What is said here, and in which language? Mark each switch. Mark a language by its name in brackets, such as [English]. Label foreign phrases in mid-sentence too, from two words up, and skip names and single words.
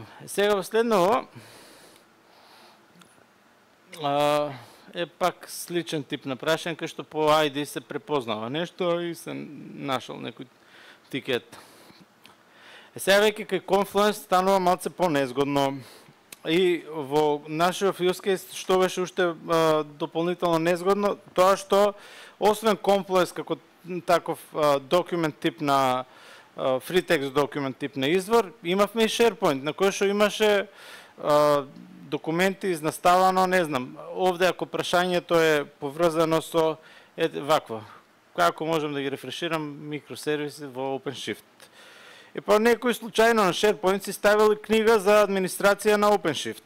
[Macedonian] Сега последново е пак сличен тип на прашање, кај што по ID се препознава нешто и се нашол некој тикет. Сега веќе кај Confluence станува малце по-незгодно и во нашиот [English] use case [Macedonian] што беше уште дополнително незгодно, тоа што освен Confluence како таков документ тип на free text документ тип на извор, имавме и SharePoint, на кој што имаше документи изнаставано, не знам, овде ако прашањето е поврзано со вакво, како можам да ги рефреширам микросервиси во OpenShift. И па некој случајно на SharePoint си ставил книга за администрација на OpenShift.